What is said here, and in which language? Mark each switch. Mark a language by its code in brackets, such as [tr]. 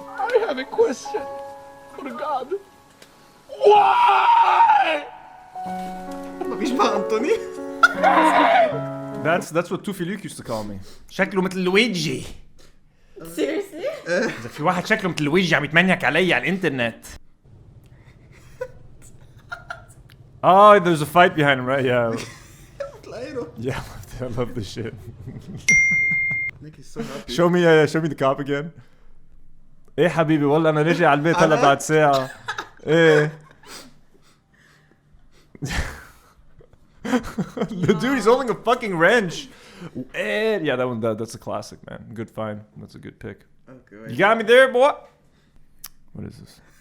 [en] I have a question for God. Why? That's what Tufi Luke used to call me. [ar] شكله مثل لويجي. [en] Seriously? [ar] إذا في واحد شكله مثل لويجي عم يتمنيك علي على الإنترنت. [en] Oh, there's a fight behind him, right? Yeah. Yeah, I love this shit. Nick is so happy. show me the cop again. [ar] ايه حبيبي والله انا رجع على البيت هلا بعد ساعة. ايه. [en] The dude, he's holding a fucking wrench. Yeah, that's a classic, man. Good find. That's a good pick. Okay, wait. You got me there, boy. What is this?